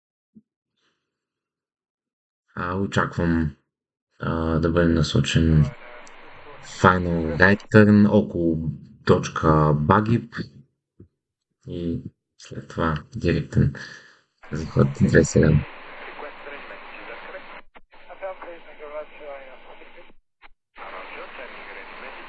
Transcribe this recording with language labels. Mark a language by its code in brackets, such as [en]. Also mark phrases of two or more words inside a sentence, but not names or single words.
[bg] Очаквам да бъде насочен [en] Final Right Turn [bg] около точка Багип и след това директен захват 27. [en] Affirm, please, thank you very much. Roger, sending ready message.